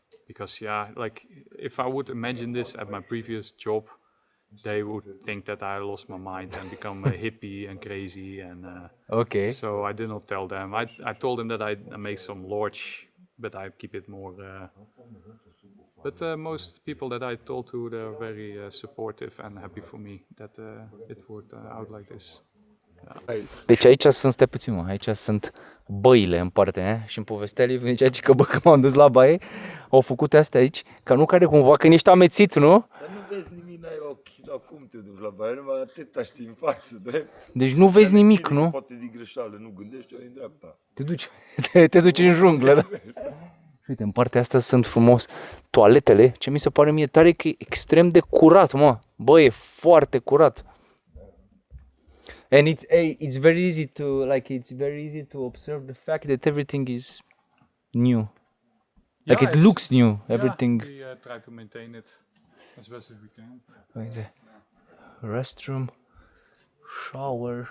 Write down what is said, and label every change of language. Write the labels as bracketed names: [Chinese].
[English] Because like if I would imagine this at my previous job, they would think that I lost my mind and become a hippie and crazy, and Okay. so I did not tell them. I told them that I make some large, but I keep it more. But most people that I told to, they're very supportive and happy for me that it worked out like this. [Romanian] Deci aici sunt, stai puțin mă, aici sunt băile în parte, și în povestea Liviu zicea că bă, că m-am dus la baie, au făcut astea aici, ca nu care cumva când ești amețit, nu? Dar nu vezi nimic, n-ai ochi, cum te duci la baie, numai atâta știi în față, drept. Deci nu vezi nimic, nu? Poate din greșeală, nu gândești, o în dreapta. Te duci în junglă, da? Uite, în partea asta sunt frumos toaletele, ce mi se pare mie tare că e extrem de curat, mă. Bă, e foarte curat. [English] And it's very easy to observe the fact that everything is new. Like it looks new, everything. Yeah, we try to maintain it as best as we can. Uite. Restroom, shower.